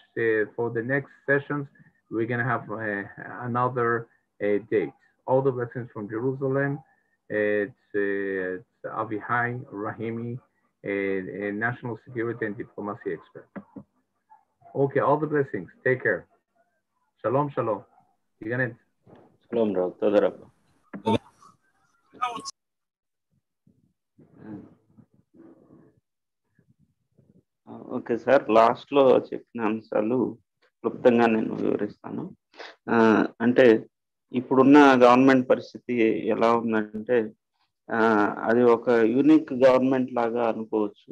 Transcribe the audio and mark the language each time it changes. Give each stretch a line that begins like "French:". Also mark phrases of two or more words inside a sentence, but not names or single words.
English: For the next sessions, we're gonna have another date. All the blessings from Jerusalem. It's Avihai Rahimi, a national security and diplomacy expert. Okay, all the blessings. Take care.
Hebrew: שלום, שלום. שלום, רב. תודה רבה.
English: okay sir,
Telugu: లాస్ట్లో చెప్పిన అంశాలు క్లుప్తంగా నేను వివరిస్తాను. అంటే ఇప్పుడున్న గవర్నమెంట్ పరిస్థితి ఎలా ఉందంటే అది ఒక
English: unique government
Telugu: లాగా అనుకోవచ్చు.